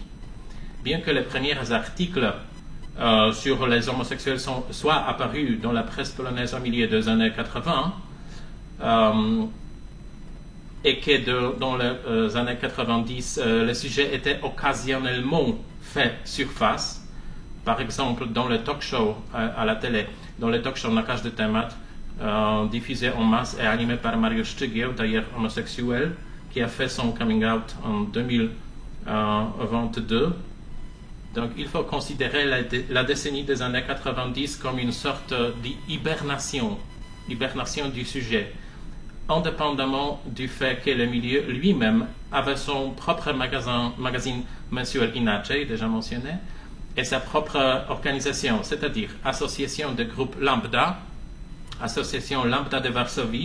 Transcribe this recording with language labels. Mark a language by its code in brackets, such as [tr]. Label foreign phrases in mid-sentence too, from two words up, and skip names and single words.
[fr] Bien que les premiers articles sur les homosexuels soient apparus dans la presse polonaise au milieu des années 80, et que dans les années 90, le sujet était occasionnellement fait surface, par exemple dans le [en] talk show [fr] à la télé, dans le [en] talk show [fr] Na każdy temat, diffusé en masse et animé par Mariusz Szczygieł, d'ailleurs homosexuel, qui a fait son [en] coming out [fr] en 2022. Donc il faut considérer la décennie des années 90 comme une sorte d'hibernation du sujet, indépendamment du fait que le milieu lui-même avait son propre magazine mensuel Inaczej, déjà mentionné, et sa propre organisation, c'est-à-dire Association de groupes Lambda, Association Lambda de Varsovie.